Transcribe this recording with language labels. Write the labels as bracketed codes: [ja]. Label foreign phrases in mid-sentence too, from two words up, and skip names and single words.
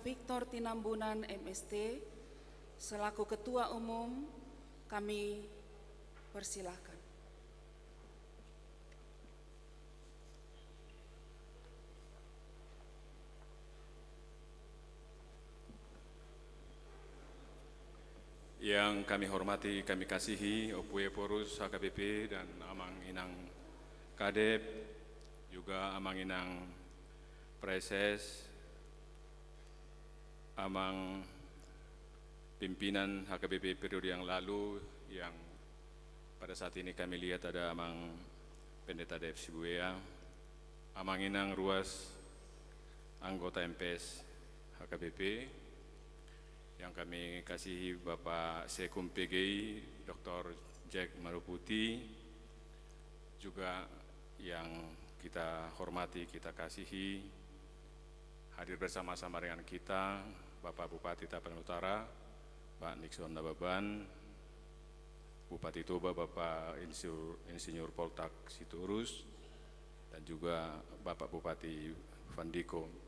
[id] Victor Tinambunan MST selaku Ketua Umum, kami persilahkan. Yang kami hormati, kami kasihi Opui Eporus HKBP dan Amang Inang Kadep, juga Amang Inang Preses, Amang pimpinan HKBP periode yang lalu, yang pada saat ini kami lihat ada Amang Pendeta Dev Sibuea, Amang Inang Ruas, anggota MPS HKBP, yang kami kasihi Bapak Sekum PGI, Dr. Jack Maruputi, juga yang kita hormati, kita kasihi, hadir bersama-sama dengan kita, Bapak Bupati Tapanuli Utara, Pak Nixon Nababan, Bupati Toba, Bapak Insinyur Poltak Sitorus, dan juga Bapak Bupati Vandiko.